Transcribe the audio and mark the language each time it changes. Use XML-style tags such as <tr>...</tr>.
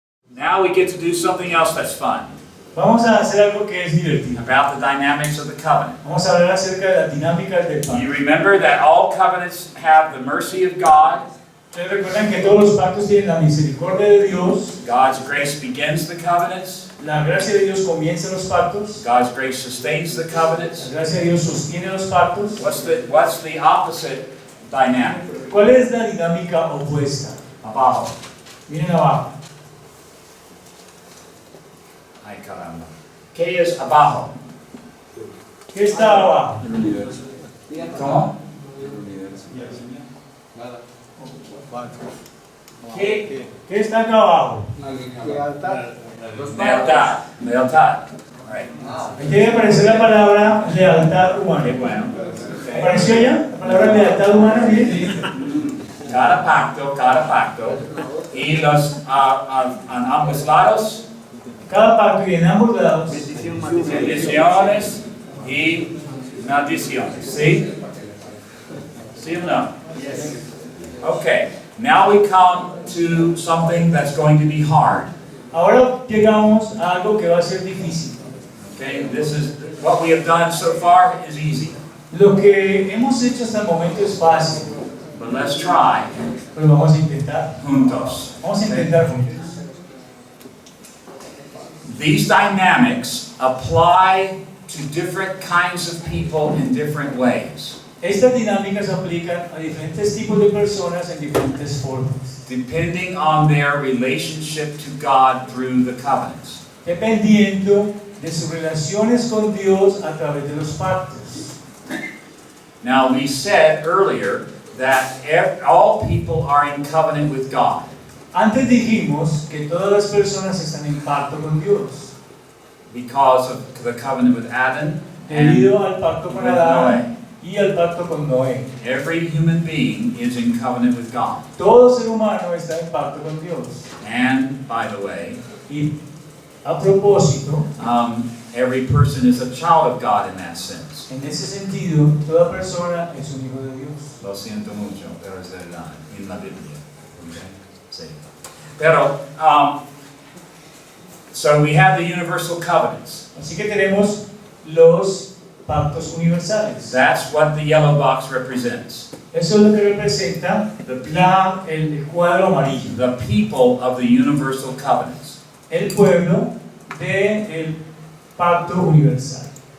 <en>Now we get to do something else that's fun.</en> <es>Vamos a hacer algo que es divertido.</es> <en>About the dynamics of the covenant.</en> <es>Vamos a hablar acerca de las dinámicas del pacto.</es> <en>You remember that all covenants have the mercy of God.</en> <es>Ustedes recuerdan que todos los pactos tienen la misericordia de Dios.</es> <en>God's grace begins the covenants.</en> <es>La gracia de Dios comienza los pactos.</es> <en>God's grace sustains the covenants.</en> <es>La gracia de Dios sostiene los pactos.</es> <en>What's the opposite dynamic?</en> <es>¿Cuál es la dinámica opuesta? Abajo. Miren abajo. Ay, caramba. ¿Qué es abajo? ¿Qué está abajo? El universo. ¿Cómo? El universo. Nada. ¿Qué está acá abajo? Lealtad. Lealtad. Right. Aquí debe aparecer la palabra lealtad Qué humana. bueno. ¿Apareció ya? La palabra lealtad humana, ¿bien? Cada pacto. Y los en ambos lados. Cada pacto y en ambos lados. Bendiciones y maldiciones. ¿Sí? ¿Sí o no? Okay.</es> <en>Now we come to something that's going to be hard.</en> <es>Ahora llegamos a algo que va a ser difícil.</es> <en>Okay. This is what we have done so far is easy.</en> <es>Lo que hemos hecho hasta el momento es fácil,</es> <en>But let's try</en> <es>pero vamos a intentar. juntos. Vamos a intentar juntos.</es> <en>These dynamics apply to different kinds of people in different ways,</en> <es>Estas dinámicas se aplican a diferentes tipos de personas en diferentes formas,</es> <en>depending on their relationship to God through the covenants.</en> <es>dependiendo de sus relaciones con Dios a través de los pactos.</es> <en>Now, we said earlier that all people are in covenant with God.</en> <es>Antes dijimos que todas las personas están en pacto con Dios,</es> <en>Because of the covenant with Adam</en> <es>debido</es> <en>and</en> <es>al pacto con</es> <en>with</en> <es>Adán y al pacto con Noé.</es> <en>every human being is in covenant with God.</en> <es>Todo ser humano está en pacto con Dios.</es> <en>And, by the way,</en> <es>Y a propósito,</es> <en>every person is a child of God in that sense.</en> <es>en ese sentido, toda persona es un hijo de Dios. Lo siento mucho, pero es verdad, en la Biblia.</es> <en>Okay?</en> <es>Sí. Pero,</es> <en>so we have the universal covenants.</en> <es>Así que tenemos los pactos universales.</es> <en>That's what the yellow box represents.</en> <es>Eso es lo que representa el cuadro amarillo.</es> <en>The people of the universal covenants.</en> <es>El pueblo del pacto universal.</es>